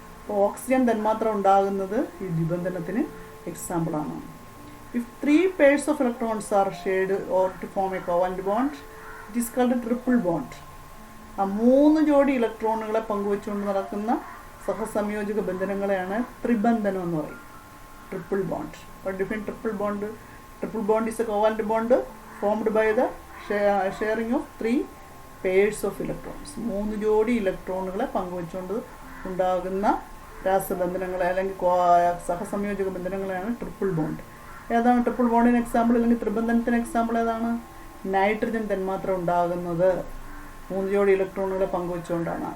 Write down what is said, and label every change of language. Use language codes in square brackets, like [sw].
[ml] അപ്പോൾ ഓക്സിജൻ തന്മാത്ര ഉണ്ടാകുന്നത് ഈ ദ്വിബന്ധനത്തിന് എക്സാമ്പിളാണ്. [en] If 3 pairs of electrons are shared or to form a covalent bond, it is called triple bond. [ml] 3 ജോഡി ഇലക്ട്രോണുകളെ പങ്കുവെച്ചുകൊണ്ട് നടക്കുന്ന സഹസംയോജക ബന്ധനങ്ങളെയാണ് ത്രിബന്ധനം എന്ന് പറയും. [en] Triple bond. But different triple bond is a covalent bond formed by the sharing of 3 pairs of electrons. [ml] 3 ജോഡി ഇലക്ട്രോണുകളെ പങ്കുവെച്ചുകൊണ്ട് ഉണ്ടാകുന്ന രാസബന്ധനങ്ങളെ അല്ലെങ്കിൽ സഹസംയോജക ബന്ധനങ്ങളെയാണ് triple bond. ഏതാണ് triple ബോണ്ടിന് example അല്ലെങ്കിൽ ത്രിബന്ധനത്തിന് example ഏതാണ്? നൈട്രജൻ തന്മാത്ര ഉണ്ടാകുന്നത് 3 ജോഡി ഇലക്ട്രോണുകളെ പങ്കുവെച്ചുകൊണ്ടാണ്.